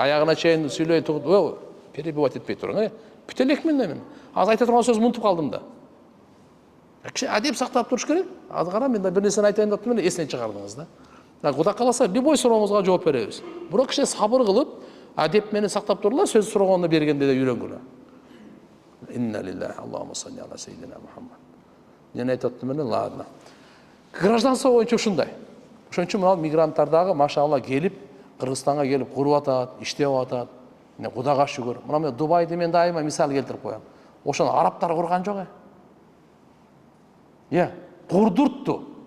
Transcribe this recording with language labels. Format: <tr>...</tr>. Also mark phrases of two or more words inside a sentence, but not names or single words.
<ky>Аягына чейин сүйлөй туруп, перебивать этпей туруң, Бүт элек мен. Аз айта турган сөз унутуп калдым да. Адеп сактап туруш керек. Азыр кара, мен да бир нерсени айтайын деп турмун, эстен чыгардыңыз да. Кудай кааласа, любой сурооңузга жооп беребиз. Бирок кичине сабыр кылып, адеп менен сактап турула, сөз сураганда бергенде да үйрөнгүлө.</ky> <ar>إنا لله اللهم صل على سيدنا محمد.</ar> <ky>Мен айтып турмун, ладно. Гражданство боюнча ушундай. Ошон үчүн мына мигранттар дагы машалла келип, Кыргызстанга келип куруп атат, иштеп атат. Кудайга шүгүр. Мына Дубайды мен дайыма мисал келтирип коем. Ошону арабтар курган жок. Курдуртту.</ky>